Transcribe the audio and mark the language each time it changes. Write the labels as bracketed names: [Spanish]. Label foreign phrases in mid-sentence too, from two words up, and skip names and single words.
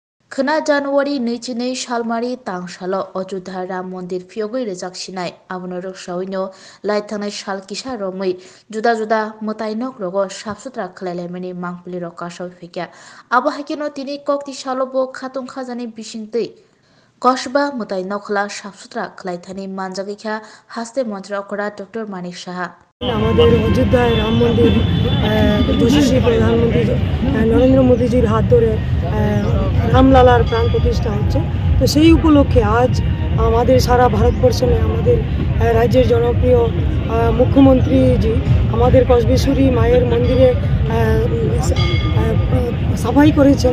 [Kok Borok] खोना जानुवारि 22 सालमारि तांसाल अयोध्या राम मंदिर फियोगै रेजाकसिनाय आबनो रक्सावैनो लाइथांनाय साल किसा रमै जुदा जुदा मोताइनक रगो साफसुथ्रा खलायलायमानि मांपलि रक कासाव फेक्या आबो हाकिनो तिनि कक्ति सालबो खातुं खाजानि बिसिंतै कस्बा मोताइ नखला साफसुथ्रा खलायथानि मानजागैखा हास्ते मन्त्री अकड़ा डॉक्टर मानिक साहा [Bangla] আমাদের অযোধ্যায় রাম মন্দির যশস্বী প্রধানমন্ত্রী নরেন্দ্র মোদীজির হাত ধরে রামলালার প্রাণ প্রতিষ্ঠা হচ্ছে। তো সেই উপলক্ষে আজ আমাদের সারা ভারতবর্ষে আমাদের রাজ্যের জনপ্রিয় মুখ্যমন্ত্রীজি আমাদের কসবেশ্বরী মায়ের মন্দিরে সাফাই করেছেন।